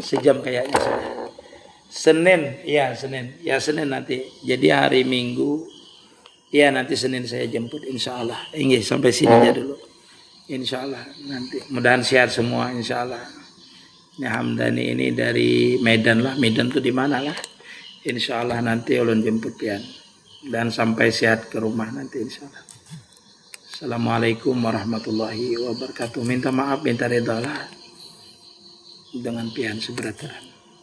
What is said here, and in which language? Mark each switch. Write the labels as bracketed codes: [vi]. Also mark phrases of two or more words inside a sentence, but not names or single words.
[id] Sejam kayaknya sudah. Senin. Ya Senin nanti. Jadi hari Minggu. Ya nanti Senin saya jemput [ar] إن شاء الله. [id] Ini sampai sini aja dulu. [ar] إن شاء الله nanti. [id] Mudahan sehat semua [ar] إن شاء الله. [id] Ini Hamdani ini dari Medan lah. Medan tuh di mana lah? [ar] إن شاء الله [bjn] nanti ulun jemput pian. Dan sampai sehat ke rumah nanti [ar] إن شاء الله. السلام عليكم ورحمة الله وبركاته. [id] Minta maaf, minta ridha lah dengan pian seberat